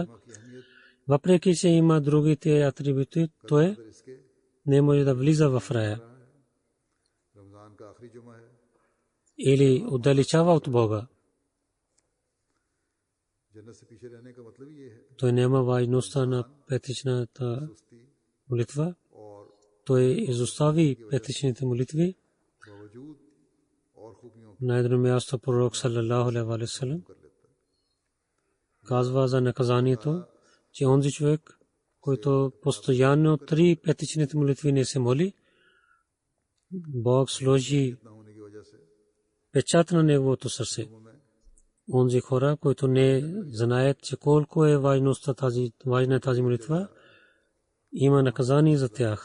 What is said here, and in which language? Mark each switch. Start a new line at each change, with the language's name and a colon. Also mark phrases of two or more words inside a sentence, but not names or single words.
Bulgarian: Въпреки че има другите атрибути, той не може да влиза в рая или отдалечава от Бога. Той няма важността на петъчната молитва. Той изостави петъчните молитви. На едно място пророк
Arabic: صلى الله عليه وسلم
Bulgarian: казва за наказанието, че онзи човек, който постоянно 3 петъчните молитви не се моли, Бог сложи печат на неговото сърце. Онзи хора, които не знаят, че колко е важна тази молитва, има наказание за тях.